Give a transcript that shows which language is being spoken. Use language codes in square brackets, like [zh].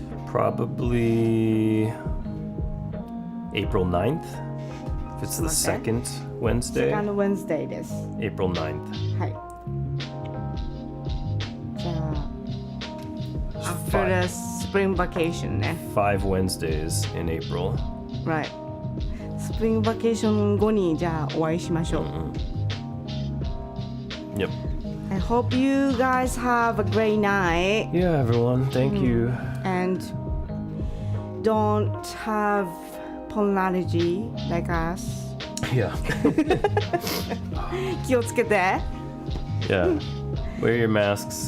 [en] Probably April 9th. If it's the second Wednesday. Second Wednesday です。 April 9th. [ja] はい。 [en] じゃあ、after the spring vacation ね。 5 Wednesdays in April. Right. [ja] スプリングバケーション後にじゃあお会いしましょう。 [en] Yep. I hope you guys have a great night. Yeah, everyone. Thank you. And don't have pollen allergy like us. Yeah. [ja] 気をつけて。 [en] Yeah. Wear your masks.